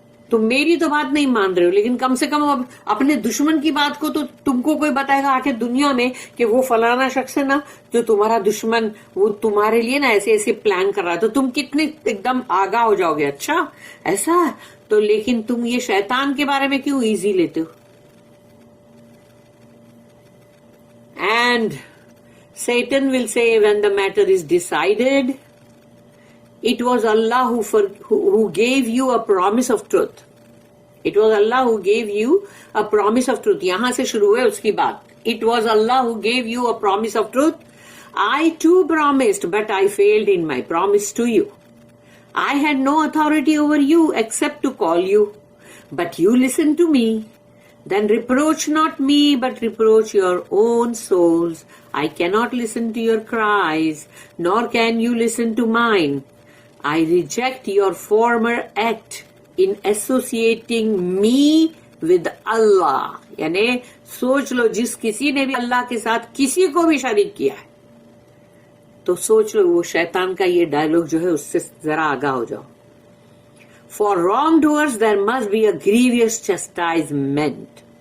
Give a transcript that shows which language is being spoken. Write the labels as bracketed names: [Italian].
[Urdu] تم میری تو بات نہیں مان رہے ہو, لیکن کم سے کم اب اپنے دشمن کی بات کو تو تم کو کوئی بتائے گا آخر دنیا میں کہ وہ فلانا شخص ہے نا جو تمہارا دشمن, وہ تمہارے لیے نا ایسے ایسے پلان کر رہا ہے, تو تم کتنے ایک دم آگاہ ہو جاؤ گے. اچھا ایسا تو, لیکن تم یہ شیطان کے بارے میں کیوں ایزی لیتے ہو. [English] And Satan will say when the matter is decided, it was Allah who gave you a promise of truth. It was Allah who gave you a promise of truth. [Urdu] یہاں سے شروع ہے اس کی بات. [English] It was Allah who gave you a promise of truth. I too promised, but I failed in my promise to you. I had no authority over you except to call you, but you listened to me. Then reproach not me, but reproach your own souls. I cannot listen to your cries, nor can you listen to mine. I reject your former act in associating me with Allah. [Urdu] یعنی سوچ لو جس کسی نے بھی اللہ کے ساتھ کسی کو بھی شریک کیا ہے, تو سوچ لو وہ شیطان کا یہ ڈائلوگ جو ہے اس سے ذرا آگاہ ہو جاؤ. [English] For wrongdoers there must be a grievous chastisement.